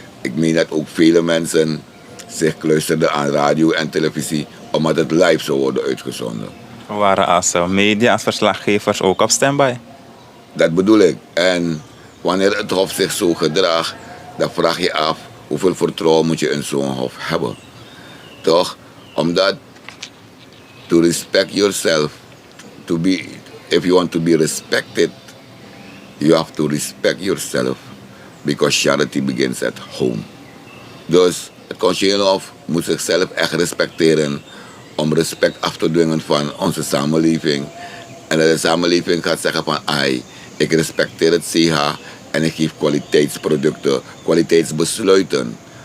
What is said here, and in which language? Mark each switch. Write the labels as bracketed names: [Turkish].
[Dutch] Ik meen dat ook vele mensen zich luisterden aan radio en televisie, omdat het live zou worden uitgezonden. We waren als media, als verslaggevers ook op standby. Dat bedoel ik. En wanneer het hof zich zo gedraagt, dan vraag je af hoeveel vertrouwen moet je in zo'n hof hebben. Toch? Omdat [English] to respect yourself, if you want to be respected, you have to respect yourself. Because charity begins at home. [Dutch] Dus het Constitutioneel Hof moet zichzelf echt respecteren om respect af te dwingen van onze samenleving. En dat de samenleving gaat zeggen van, ik respecteer het CH en ik geef kwaliteitsproducten, kwaliteitsbesluiten.